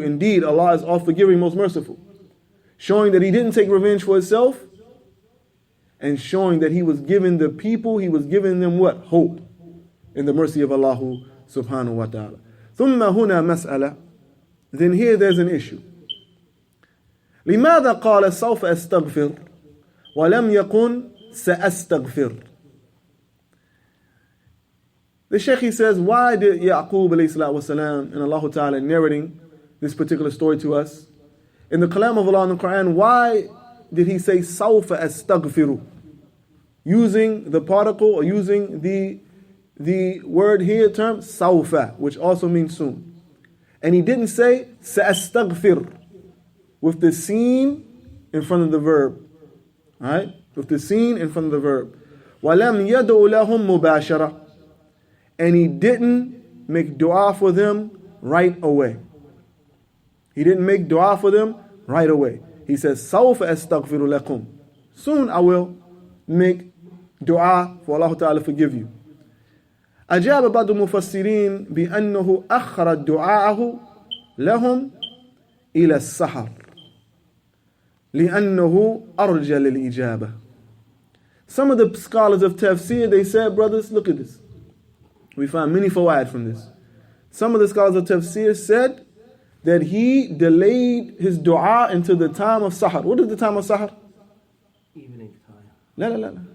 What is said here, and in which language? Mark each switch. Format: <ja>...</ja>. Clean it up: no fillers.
<en>Indeed, Allah is all forgiving, most merciful." Showing that he didn't take revenge for himself, and showing that he was giving the people, he was giving them what? Hope in the mercy of Allah subhanahu wa ta'ala.</en> <ar>ثُمَّ هُنَا مَسْأَلَةً.</ar> <en>Then here there's an issue.</en> <ar>لماذا قال سوف أستغفر ولم يكن سأستغفر.</ar> <en>The Shaykh, he says, why did Yaqub alayhi salatu wasalam and Allah Ta'ala narrating this particular story to us in the kalam of Allah in the Quran, why did he say</en> <ar>سوف أستغفر,</ar> <en>using the particle or using the word here term سوف, which also means soon, and he didn't say</en> <ar>سأستغفر</ar> <en>with the seen in front of the verb, right? With the seen in front of the verb.</en> <ar>وَلَمْ يَدْعُ لَهُمْ مُبَاشَرَةً.</ar> <en>And he didn't make dua for them right away. He didn't make dua for them right away. He says,</en> <ar>سَوْفَ أَسْتَغْفِرُ لَكُمْ.</ar> <en>Soon I will make dua for Allah Ta'ala forgive you.</en> <ar>أجاب بعض المفسرين بأنه أخر دعاءه لهم إلى السحر لأنه أرجى للإجابة.</ar> <en>Some of the scholars of tafsir, they said, brothers, look at this. We find many fawaid from this. Some of the scholars of tafsir said that he delayed his dua until the time of sahar. What is the time of sahar? Evening time.</en> <ar>La.</ar>